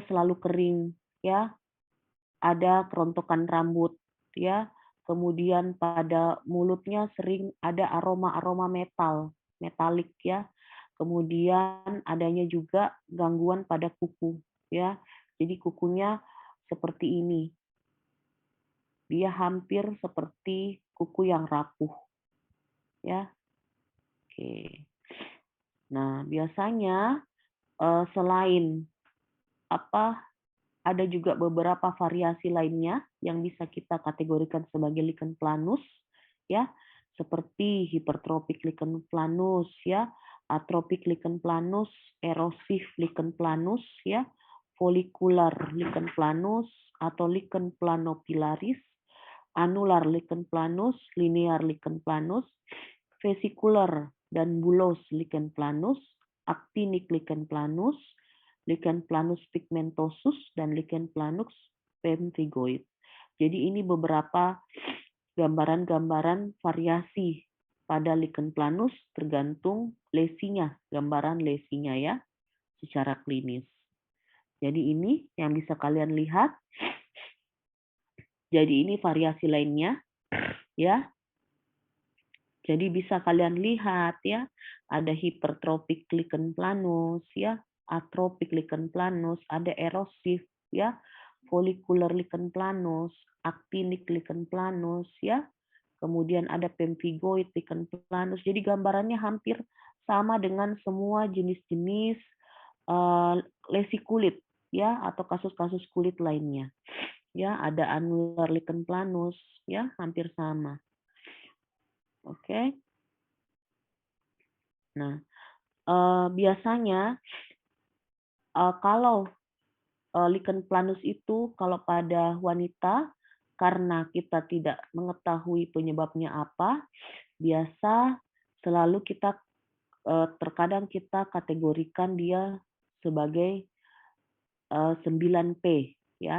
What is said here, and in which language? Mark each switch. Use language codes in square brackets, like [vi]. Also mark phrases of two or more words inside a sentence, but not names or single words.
[id] selalu kering, ya, ada kerontokan rambut, ya, kemudian pada mulutnya sering ada aroma-aroma metalik, ya, kemudian adanya juga gangguan pada kuku, ya, jadi kukunya seperti ini, dia hampir seperti kuku yang rapuh, ya, oke. Nah, biasanya selain apa ada juga beberapa variasi lainnya yang bisa kita kategorikan sebagai lichen planus, ya, seperti hipertropik lichen planus, ya, atropik lichen planus, erosif lichen planus, ya, folikular lichen planus atau lichen planopilaris, anular lichen planus, linear lichen planus, vesicular dan bulos lichen planus, actinic lichen planus, lichen planus pigmentosus, dan lichen planus pemphigoid. Jadi ini beberapa gambaran-gambaran variasi pada lichen planus tergantung lesinya, gambaran lesinya ya, secara klinis. Jadi ini yang bisa kalian lihat. Jadi ini variasi lainnya, ya. Jadi bisa kalian lihat ya, ada hipertropik lichen planus ya, atropik lichen planus, ada erosif ya, folikular lichen planus, actinic lichen planus ya. Kemudian ada pemphigoid lichen planus. Jadi gambarannya hampir sama dengan semua jenis-jenis lesi kulit ya atau kasus-kasus kulit lainnya. Ya, ada annular lichen planus ya, hampir sama. Oke. Nah, biasanya kalau lichen planus itu kalau pada wanita karena kita tidak mengetahui penyebabnya apa, biasa selalu kita terkadang kita kategorikan dia sebagai 9P ya.